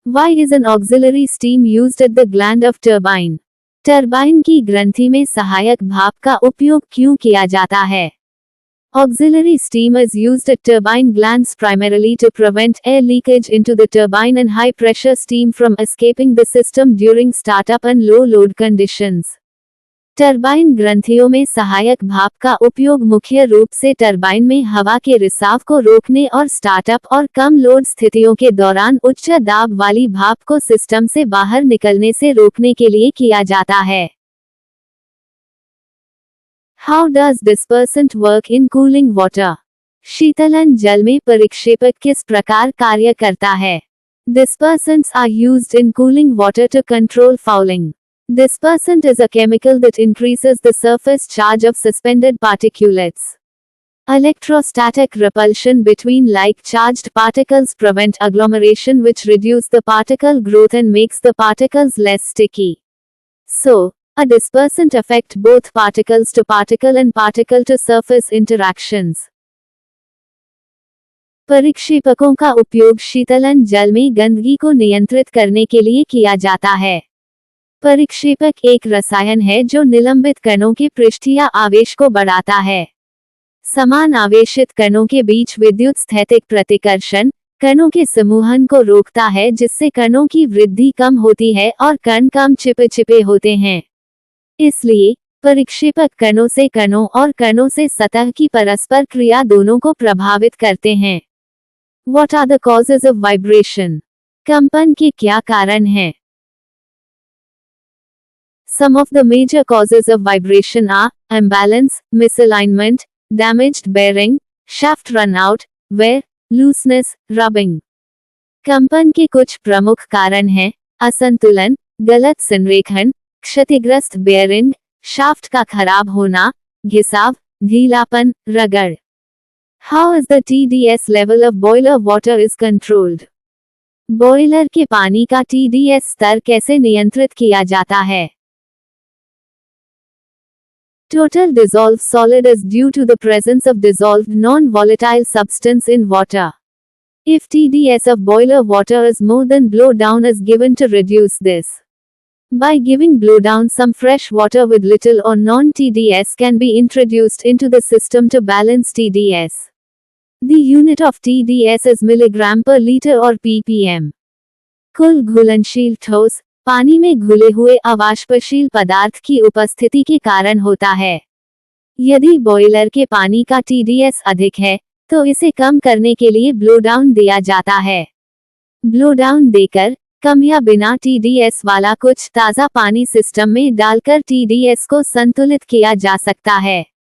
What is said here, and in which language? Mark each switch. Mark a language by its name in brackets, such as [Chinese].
[English] Why is an auxiliary steam used at the gland of turbine? [Hindi] Turbine की ग्रंथि में सहायक भाप का उपयोग क्यों किया जाता है? [English] Auxiliary steam is used at turbine glands primarily to prevent air leakage into the turbine and high pressure steam from escaping the system during startup and low load conditions. [Hindi] Turbine ग्रंथियों में सहायक भाप का उपयोग मुख्य रूप से टरबाइन में हवा के रिसाव को रोकने और स्टार्टअप और कम लोड स्थितियों के दौरान उच्च दाब वाली भाप को सिस्टम से बाहर निकलने से रोकने के लिए किया जाता है। [English] How does dispersant work in cooling water? [Hindi] शीतलन जल में परिक्षेपक किस प्रकार कार्य करता है? [English] Dispersants are used in cooling water to control fouling. Dispersant is a chemical that increases the surface charge of suspended particulates. Electrostatic repulsion between like-charged particles prevent agglomeration, which reduce the particle growth and makes the particles less sticky. So, a dispersant affect both particles to particle and particle to surface interactions. [Hindi] परिक्षेपकों का उपयोग शीतलन जल में गंदगी को नियंत्रित करने के लिए किया जाता है। परिक्षेपक एक रसायन है जो निलंबित कणों के पृष्ठीय आवेश को बढ़ाता है। समान आवेशित कणों के बीच विद्युत स्थैतिक प्रतिकर्षण कणों के समूहन को रोकता है, जिससे कणों की वृद्धि कम होती है और कण कम चिपचिपे होते हैं। इसलिए परिक्षेपक कणों से कणों और कणों से सतह की परस्पर क्रिया दोनों को प्रभावित करते हैं। [English] What are the causes of vibration? [Hindi] कंपन के क्या कारण हैं? [English] Some of the major causes of vibration are imbalance, misalignment, damaged bearing, shaft runout, wear, looseness, rubbing. [Hindi] कंपन के कुछ प्रमुख कारण हैं असंतुलन, गलत संरेखण, क्षतिग्रस्त बेयरिंग, शाफ्ट का खराब होना, घिसाव, ढीलापन, रगड़। [English] How is the TDS level of boiler water is controlled? [Hindi] Boiler के पानी का TDS स्तर कैसे नियंत्रित किया जाता है? [English] Total dissolved solid is due to the presence of dissolved non-volatile substance in water. If TDS of boiler water is more than blowdown is given to reduce this. By giving blowdown, some fresh water with little or non-TDS can be introduced into the system to balance TDS. The unit of TDS is milligram per liter or ppm. [Hindi] कुल घुलनशील ठोस पानी में घुले हुए अवाष्पशील पदार्थ की उपस्थिति के कारण होता है। यदि बॉयलर के पानी का TDS अधिक है, तो इसे कम करने के लिए ब्लोडाउन दिया जाता है। ब्लोडाउन देकर कम या बिना TDS वाला कुछ ताज़ा पानी सिस्टम में डालकर TDS को संतुलित किया जा सकता है।